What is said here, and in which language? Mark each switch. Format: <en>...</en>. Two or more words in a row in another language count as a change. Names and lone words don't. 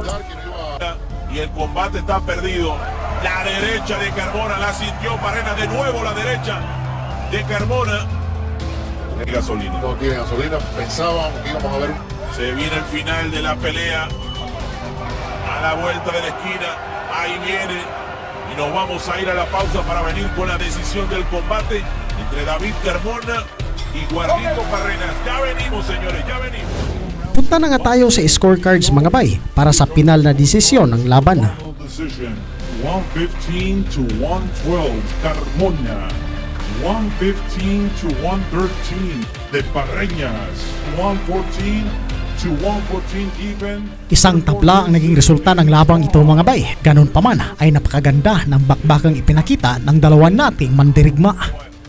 <es>Y el combate está perdido. La derecha de Carmona la sintió Parrenas, de nuevo la derecha de Carmona. No tiene gasolina. No tiene gasolina, pensábamos que íbamos a ver. Se viene el final de la pelea. A la vuelta de la esquina, ahí viene. Y nos vamos a ir a la pausa para venir con la decisión del combate entre David Carmona y Warlito Parrenas. Ya venimos, señores, ya venimos.</es> <tl>Punta na nga tayo sa scorecards mga bay para sa pinal na desisyon ng laban.</tl> <en>115 to 112 Carmona, 115 to 113</en> <es>de Parrenas,</es> <en>114 to 114 even.</en> <tl>Isang tabla ang naging resulta ng labang ito mga bay. Ganun pa man ay napakaganda ng bakbakang ipinakita ng dalawa nating mandirigma.</tl>